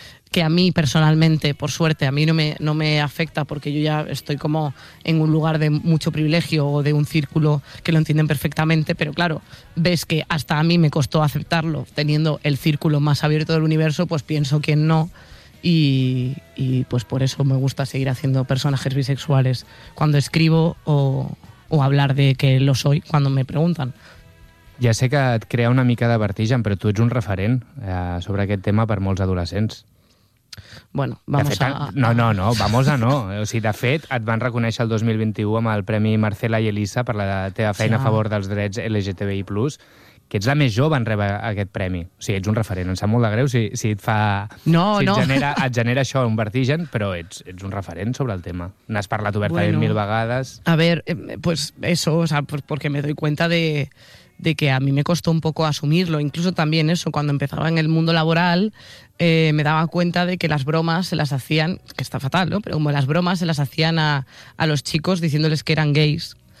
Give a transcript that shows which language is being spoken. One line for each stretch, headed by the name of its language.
Spanish: Que a mí personalmente, por suerte, a mí no me afecta porque yo ya estoy como en un lugar de mucho privilegio o de un círculo que lo entienden perfectamente, pero claro, ves que hasta a mí me costó aceptarlo teniendo el círculo más abierto del universo, pues pienso que no. Y pues por eso me gusta seguir haciendo personajes bisexuales cuando escribo o hablar de que lo soy cuando me preguntan.
Catalan: Ja sé que et crea una mica de vertigen, però tu ets un referent sobre aquest tema per molts adolescents.
Spanish: Bueno, vamos fet, a... No, vamos a no.
Catalan: O sigui, de fet, et van reconèixer el 2021 amb el Premi Marcela i Elisa per la teva feina a favor dels drets LGTBI+. Que ets la més jove en rebre aquest premi. O sigui, ets un referent. Em sap molt de greu si et fa... No, si no. Et genera això, un vertigen, però ets un referent sobre el tema. N'has parlat obertament mil vegades.
Spanish: A ver, pues eso, o sea, porque me doy cuenta de que a mí me costó un poco asumirlo. Incluso también eso, cuando empezaba en el mundo laboral, me daba cuenta de que las bromas se las hacían, que está fatal, ¿no? Pero como las bromas se las hacían a los chicos diciéndoles que eran gays.